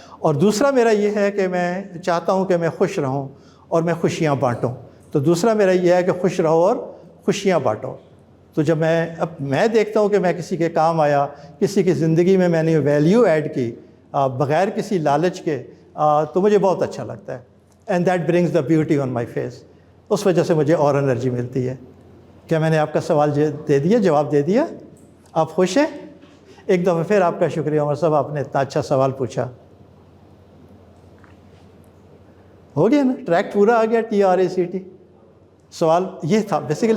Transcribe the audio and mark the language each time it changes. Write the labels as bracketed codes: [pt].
[ur] اور دوسرا میرا یہ ہے کہ میں چاہتا ہوں کہ میں خوش رہوں اور میں خوشیاں بانٹوں. تو دوسرا میرا یہ ہے کہ خوش رہو اور خوشیاں بانٹو. تو جب میں دیکھتا ہوں کہ میں کسی کے کام آیا، کسی کی زندگی میں میں نے ویلیو ایڈ کی بغیر کسی لالچ کے، تو مجھے بہت اچھا لگتا ہے. [en] And that brings the beauty on my face. [ur] اس وجہ سے مجھے اور انرجی ملتی ہے. کیا میں نے آپ کا سوال دے دیا، جواب دے دیا؟ آپ خوش ہیں؟ ایک دفعہ پھر آپ کا شکریہ عمر صاحب، آپ نے اتنا اچھا سوال پوچھا. ہو گیا نا، ٹریک پورا آ گیا. TRACT سوال یہ تھا بیسیکلی.